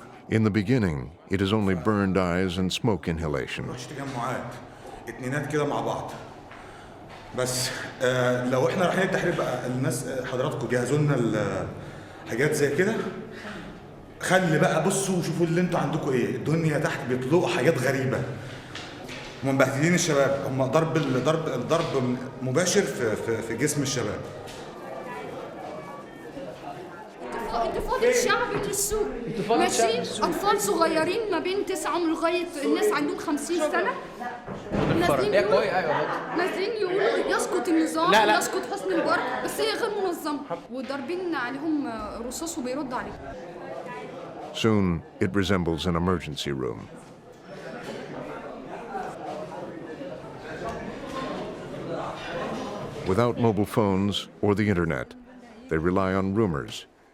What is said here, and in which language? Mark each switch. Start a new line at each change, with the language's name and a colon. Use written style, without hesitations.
English: In the beginning, it is only burned eyes and smoke inhalation.
Arabic: مش تجمعات، اتنينات كده مع بعض. بس لو احنا رايحين التحرير بقى الناس حضراتكم جهزوا لنا حاجات زي كده. خلي بقى بصوا وشوفوا اللي انتوا عندكم ايه، الدنيا تحت بيطلقوا حاجات غريبة. هم مبهدلين الشباب، هم ضرب مباشر في جسم الشباب. انتفاضة شعب من السوق ماشي، أطفال صغيرين ما بين 9 لغاية الناس عندهم 50 سنة نازلين يقولوا يسقط النظام ويسقط حسني مبارك، بس هي غير منظمة وضاربين عليهم رصاص وبيرد عليهم.
English: Soon, it resembles an emergency room. Without mobile phones or the internet, they rely on rumors.